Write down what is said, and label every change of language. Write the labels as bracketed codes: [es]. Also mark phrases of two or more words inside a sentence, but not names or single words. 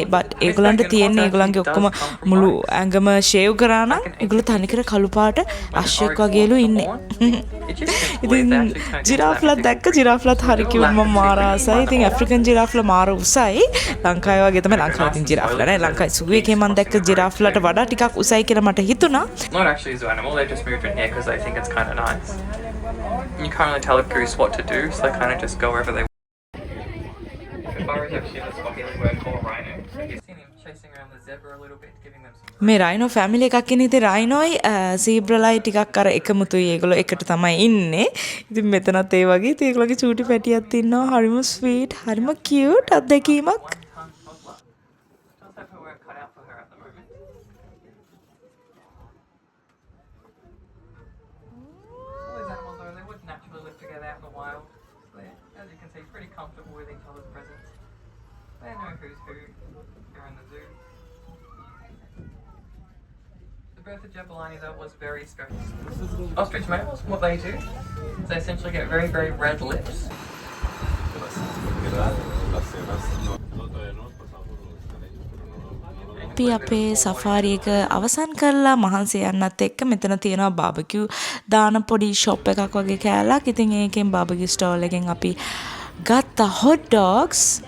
[si] බට් ඒගොල්ලන්ට තියෙන්නේ ඒගොල්ලන්ගේ ඔක්කොම මුළු ඇඟම ෂේව් කරා නම් ඒගොල්ලෝ තනිකර කළු පාට අශ්වයෙක් වගේලු ඉන්නේ. ඉතින් ජිරාෆ්ලා දැක්ක. ජිරාෆ්ලාත් හරි කිව්වා මම මාර ආසයි. ඉතින් ඇෆ්‍රිකන් ජිරාෆ්ලා මාර උසයි. ලංකාවේ වගේ තමයි. ලංකාවේ තියෙන ජිරාෆ්ලා නෑ. ලංකාවේ සූ එකේ මම දැක්ක ජිරාෆ්ලාට වඩා ටිකක් උසයි කියලා මට හිතුණා. [en] Not actually a zoo animal. They just moved in here because they think it's kind of nice. You can't really tell a goose what to do, so they kind of just go wherever they want. The burrows actually the Swahili word for rhino. You've seen him chasing around the zebra a little bit, giving them some. [si] මේ [en] rhino family [si] එකක් ඉන්නේ. ඉතින් රයිනෝයි සීබ්‍රලයි ටිකක් අර එකමුතුයි. ඒගොල්ලෝ එකට තමයි ඉන්නේ. ඉතින් මෙතනත් ඒ වගේ. ඉතින් ඒගොල්ලෝගේ චූටි පැටියක් ඉන්නවා. හරිම ස්වීට්, හරිම කියුට් අත්දැකීමක්. [en] Does have her work cut out for her at the moment. All these animals though, they would naturally live together out in the wild. They're, as you can see, pretty comfortable with each other's presence. They know who's who. They're in the zoo. The birth of Jabulani though was very special. Ostrich males, what they do is they essentially get very, very red lips. [si] අපි අපේ සෆාරි එක අවසන් කරලා මහන්සි යන්නත් එක්ක මෙතන තියෙනවා බාබකියු දාන පොඩි ෂොප් එකක් වගේ කෑල්ලක්. ඉතින් ඒකෙන් [en] barbecue stall [si] එකෙන් අපි ගත්ත [en] hot dogs.